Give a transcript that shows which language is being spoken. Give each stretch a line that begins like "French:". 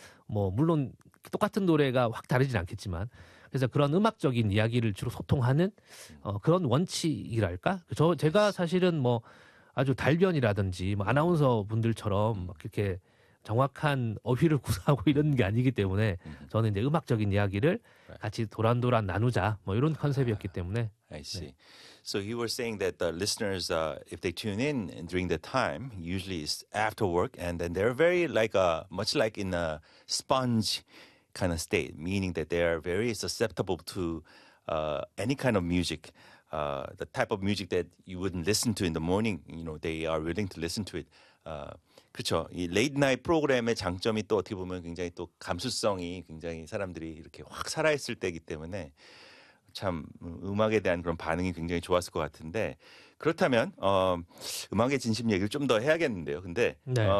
Korean: 뭐 물론 똑같은 노래가 확 다르진 않겠지만 그래서 그런 음악적인 이야기를 주로 소통하는 그런 원칙이랄까 제가 사실은 뭐 아주 달변이라든지 뭐 아나운서 분들처럼 막 이렇게 정확한 어휘를 구사하고 이런 게 아니기 때문에 저는 이제 음악적인 이야기를 같이 도란도란 나누자 뭐 이런 컨셉이었기 때문에
English: I see. 네. So he was saying that the listeners, if they tune in during the time, usually it's after work, and then they're very like a, much like in a sponge kind of state, meaning that they are very susceptible to any kind of music. The type of music that you wouldn't listen to in the morning, you know, they are willing to listen to it.
Korean: 그렇죠. 이 late-night 프로그램의 장점이 또 어떻게 보면 굉장히 또 감수성이 굉장히 사람들이 이렇게 확 살아있을 때이기 때문에 참 음악에 대한 그런 반응이 굉장히 좋았을 것 같은데 그렇다면 음악의 진심 얘기를 좀 더 해야겠는데요. 근데 네.